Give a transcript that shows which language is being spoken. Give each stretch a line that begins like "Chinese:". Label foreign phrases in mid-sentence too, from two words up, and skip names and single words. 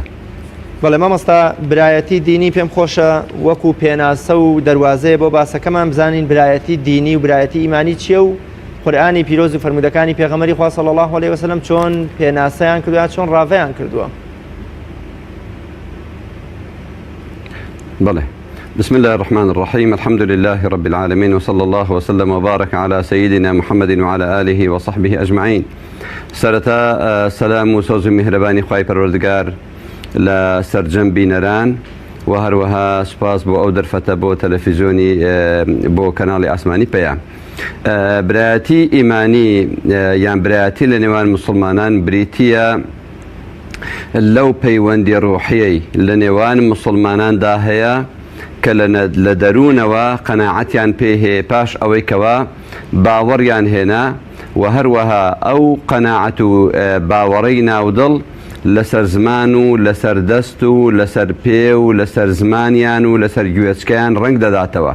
Central Kurdish: بەڵێ مامۆستا برایەتی دینی پێم خۆشە وەکو پێناسە و دەواازەیە بۆ باسەکەمان بزانین برایەتی دینی و برایەتی ئیمانی چییە و قورئانی پیرۆز و فەرمودەکانی پێغەمبەری خوا
Arabic: صلی الله علیه و سلم
Central Kurdish: چۆن پێناسەیان کردووە، چۆن ڕاوەیان کردووە. بله.
Arabic: بسم الله الرحمن الرحيم، الحمد لله رب العالمين، وصلى الله وسلم وبارك على سيدنا محمد وعلى آله وصحبه أجمعين.
Central Kurdish: سرتا سلام و سوز و میهرەبانی خوای پەروەردگار لە سەرجەمبی نەران و هەروەها سپاس بۆ ئەو دەرفەتە بۆ تەلەڤیزیۆنی بۆ کەناڵی ئاسمانی پێیان. برایەتی ئیمانی یان برایەتی لە نێوان موسڵمانان بریتیە لەو پەیوەندی ڕوحیەی لە نێوان موسڵماناندا هەیە کە لە دەروونەوە قەناعەتیان پێ هەیە پاش ئەوەی کەوا باوەڕیان هێنا و هەروەها ئەو قەناعەت و باوەڕەی ناودڵ لەسەر زمان و لەسەر دەست و لەسەر پێ و لەسەر زمانیان و لەسەر گوێچکەیان ڕنگ دەداتەوە.